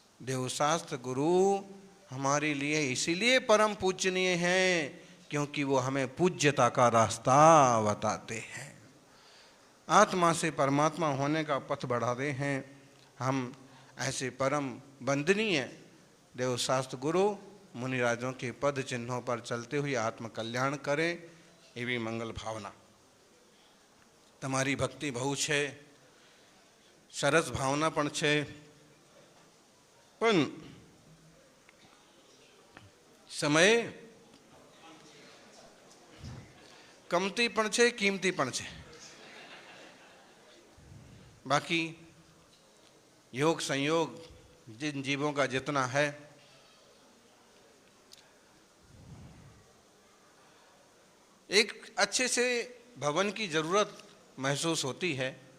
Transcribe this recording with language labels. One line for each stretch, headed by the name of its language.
Hindi: देवशास्त्र गुरु हमारे लिए इसीलिए परम पूजनीय हैं, क्योंकि वो हमें पूज्यता का रास्ता बताते हैं, आत्मा से परमात्मा होने का पथ बढ़ाते हैं। हम ऐसे परम वंदनीय देवशास्त्र गुरु मुनिराजों के पद चिन्हों पर चलते हुए आत्म कल्याण करें, एवी मंगल भावना।
Gujarati: તમારી ભક્તિ બહુ છે, સરસ ભાવના પણ છે, પણ સમય કમતી પણ છે, કિંમતી પણ છે.
Hindi: बाकी योग संयोग जिन जीवों का जितना है, एक अच्छे से भवन की जरूरत महसूस होती है.